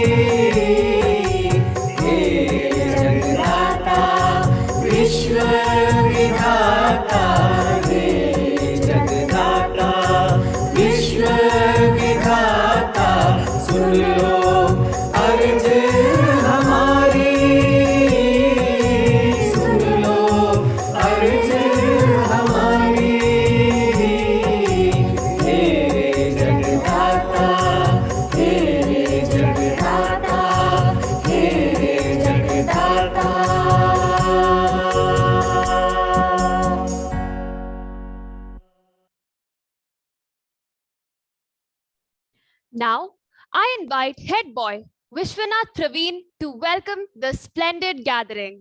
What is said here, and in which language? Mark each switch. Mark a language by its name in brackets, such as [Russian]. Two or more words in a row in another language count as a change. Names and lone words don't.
[Hindi] हे जगदाता विश्व विधाता हे जगदाता विश्व विधाता सुन लो अर्ज हमारी सुन लो अर्ज हमारी हे जगदाता हे जगदाता हे जगदाता [English] Now, I invite head boy Vishwanath Praveen to welcome the splendid gathering.